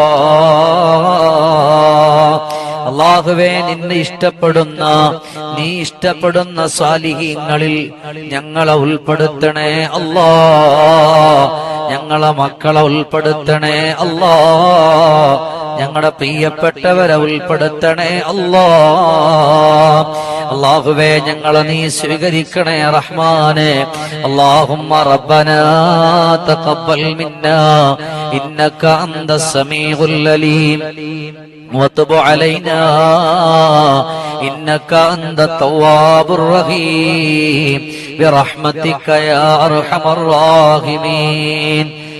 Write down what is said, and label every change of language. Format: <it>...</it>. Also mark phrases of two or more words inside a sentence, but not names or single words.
<ml>അല്ലാഹുവേ, നിന്നെ ഇഷ്ടപ്പെടുന്ന, നീ ഇഷ്ടപ്പെടുന്ന സാലിഹീങ്ങളിൽ ഞങ്ങളെ ഉൾപ്പെടുത്തണേ അല്ലാ, ഞങ്ങളെ മക്കളെ ഉൾപ്പെടുത്തണേ അല്ലാ, ഞങ്ങളുടെ പ്രിയപ്പെട്ടവരെ ഉൾപ്പെടുത്തണേ അല്ലാ. അല്ലാഹുവേ, ഞങ്ങളെ നീ സ്വീകരിക്കണേ റഹ്മാനെ.</ml> <ar>اللهم ربنا تقبل منا إنك أنت السميع العليم وتب علينا إنك أنت التواب الرحيم برحمتك يا أرحم الراحمين.</ar>